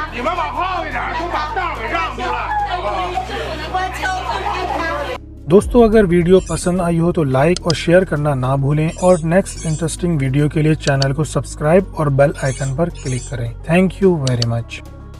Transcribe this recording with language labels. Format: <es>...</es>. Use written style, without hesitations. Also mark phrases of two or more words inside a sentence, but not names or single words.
<zh>你们往后一点，都把道给让出来。我求共产党。</zh> <hi>दोस्तों, अगर वीडियो पसंद आई हो तो लाइक और शेयर करना ना भूलें और</hi> <en>next interesting video</en> <hi>के लिए चैनल को सब्सक्राइब और</hi> <en>bell icon</en> <hi>पर क्लिक करें।</hi> <en>thank you very much.</en>